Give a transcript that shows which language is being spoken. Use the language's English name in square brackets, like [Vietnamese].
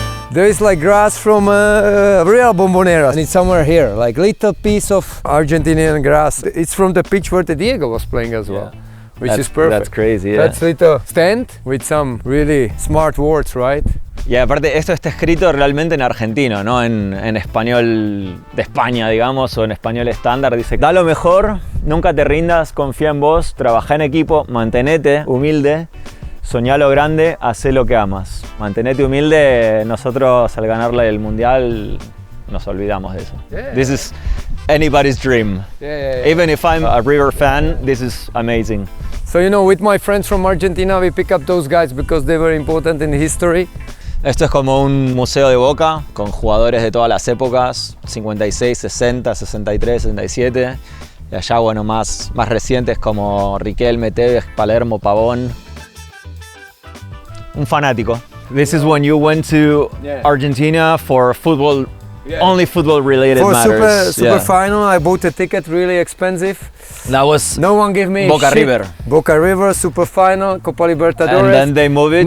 [English] There is like grass from real Bombonera, and it's somewhere here, like little piece of Argentinian grass. It's from the pitch where the Diego was playing as well, which is perfect. That's crazy, yeah. That's little stand with some really smart words, right? [Spanish] Y aparte esto está escrito realmente en argentino, no en español de España, digamos, o en español estándar. Dice, da lo mejor, nunca te rindas, confía en vos, trabajá en equipo, mantenete humilde, soñá lo grande, hacé lo que amas. Mantenete humilde, nosotros al ganarle el mundial nos olvidamos de eso. [English] Yeah. This is anybody's dream. Yeah. Even if I'm a River fan, this is amazing. So, you know, with my friends from Argentina, we pick up those guys because they were important in history. [Spanish] Esto es como un museo de Boca con jugadores de todas las épocas, 56, 60, 63, 67. Y allá, bueno, más recientes como Riquelme, Tevez, Palermo, Pavón. Un fanático. [English] This is when you went to Argentina for football, only football related matters. For super final, I bought a ticket, really expensive. That was no one gave me Boca shit. River. Boca River, super final, Copa Libertadores. And then they moved it